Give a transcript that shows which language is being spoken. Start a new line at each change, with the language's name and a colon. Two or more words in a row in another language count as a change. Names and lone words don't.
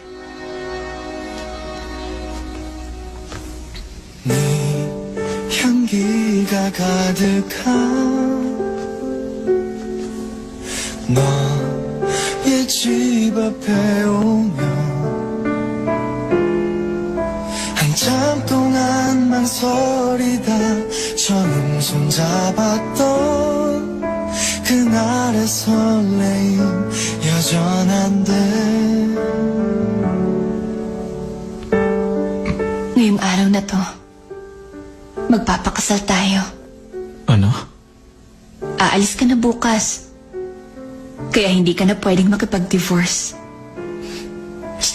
Korean: 향기가 가득한 너의 집 앞에 오면 한참 동안 망설이다 처음 손잡았던 그날의 설레임 여전한데
Filipino: Ngayong araw na to, magpapakasal tayo. Ano? Aalis ka na bukas. Kaya hindi ka na pwedeng makipag-divorce.